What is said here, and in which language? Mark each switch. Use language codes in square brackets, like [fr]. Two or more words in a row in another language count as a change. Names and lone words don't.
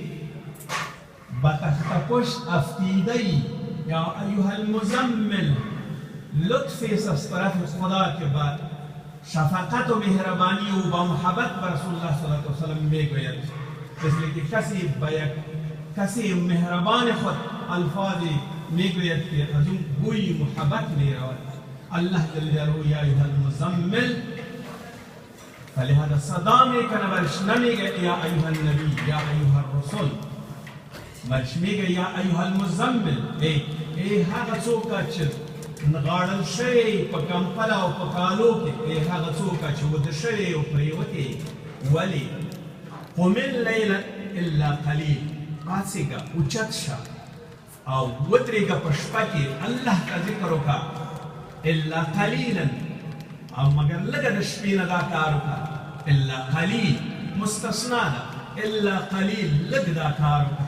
[fa] به تخت پشت افتیده‌ای [ar] یا ایها المزمل [fa] لطف است از طرف خدا که بعد شفقت و مهربانی و با محبت بر رسول الله [ar] صلی الله علیه و سلم [fa] میگوید مثل که کسی مهربان خود الفاظ میگوید که از اون بوی محبت میرود. [ar] الله جل جلاله یا ایها المزمل [fa] فلهذا صدا میکنه برش نمیگه [ar] یا ایها النبی یا ایها الرسول [fa] برش میگه [ar] یا ایها المزمل [ps] ای هغه څوک چې نغاړل شوی په کمپله او په کالو کې هغه څوک چې وده شوی او پریوتی ولی [ar] قم اللیل الا قلیل [ps] پاڅېږه اوچت شه او ودرېږه په شپه کې الله ته ذکر وکړه [ar] الا قلیلا [ps] او مگر لږه د شپې نه دا کار وکړه [ar] الا قلیل [ps] مستثنا ده [ar] الا قلیل [ps] لږ دا کار وکړه.